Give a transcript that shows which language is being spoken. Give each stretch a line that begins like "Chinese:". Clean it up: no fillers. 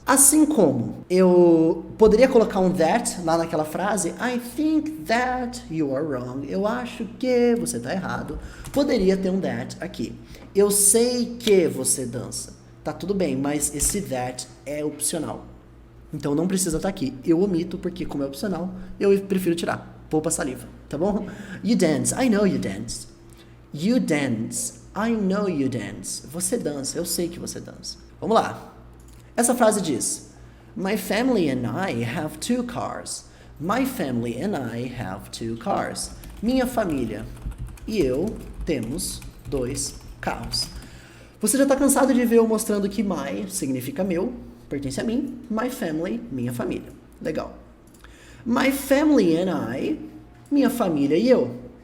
Portuguese: Assim como eu poderia colocar um that lá naquela frase,
English: I think that you are wrong.
Portuguese: Eu acho que você tá errado. Poderia ter um that aqui. Eu sei que você dança. Tá tudo bem, mas esse that é opcional. Então não precisa estar aqui. Eu omito porque como é opcional, eu prefiro tirar. Poupa saliva, tá bom?
English: You dance, I know you dance. You dance, I know you dance.
Portuguese: Você dança, eu sei que você dança. Vamos lá. Essa frase diz:
English: My family and I have 2 cars. My family and I have 2 cars.
Portuguese: Minha família e eu temos 2 carros. Você já está cansado de ver eu mostrando que my significa meu, pertence a mim. My family, minha família. Legal.
English: My family and I,
Portuguese: minha família e eu.